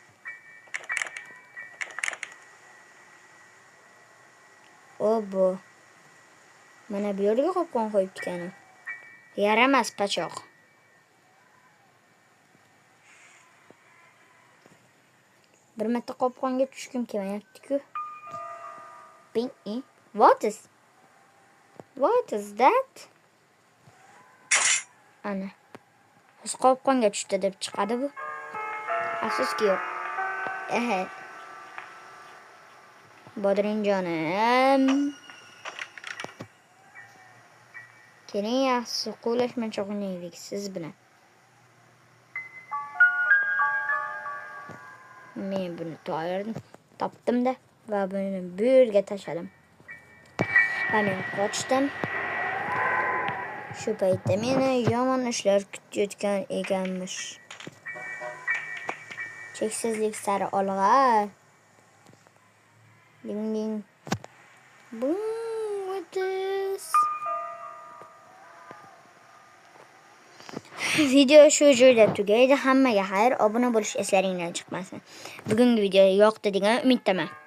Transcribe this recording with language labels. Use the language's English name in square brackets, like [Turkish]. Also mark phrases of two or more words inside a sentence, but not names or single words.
[Uzbek] Bu. Mana bu yerga qopqon qo'yib ketgan. Yaramas pachoq. Bir marta qopqonga tushkim kelmayapti-ku. [English] What is that? [Uzbek] Ana. Biz qopqonga tushdi deb chiqadi bu. Afsuski yo'q. Bodringjonim. Keling yaxshisi qo'lashmacha o'ynaylik siz bilan. Men buni topdim-da va buni bu yerga tashladim. Va men qochdim. Shu paytda meni yomon ishlar kutayotgan ekanmish. Cheksizlik sari olg'a. Ding ding. [English] Boom, what is? [Uzbek] Video shu joyda tugaydi. Hammaga xayr, obuna bo'lish eslaringdan chiqmasin. Bugungi video yoqdi degan umiddaman.